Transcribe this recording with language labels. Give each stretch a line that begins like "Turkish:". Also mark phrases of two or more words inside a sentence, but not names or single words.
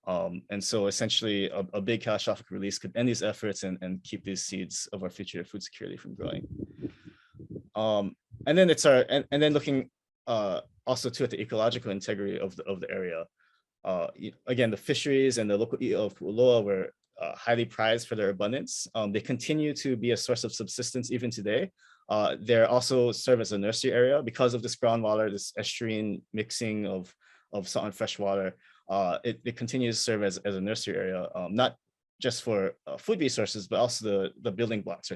English: And so essentially a big catastrophic release could end these efforts and keep these seeds of our future food security from growing. And then it's and then looking also too at the ecological integrity of the area. Again, the fisheries and the local iʻo of Puʻuloa were highly prized for their abundance. They continue to be a source of subsistence even today. They also serve as a nursery area because of this groundwater, this estuarine mixing of salt and fresh water. It continues to serve as a nursery area, not just for food resources, but also the building blocks, right?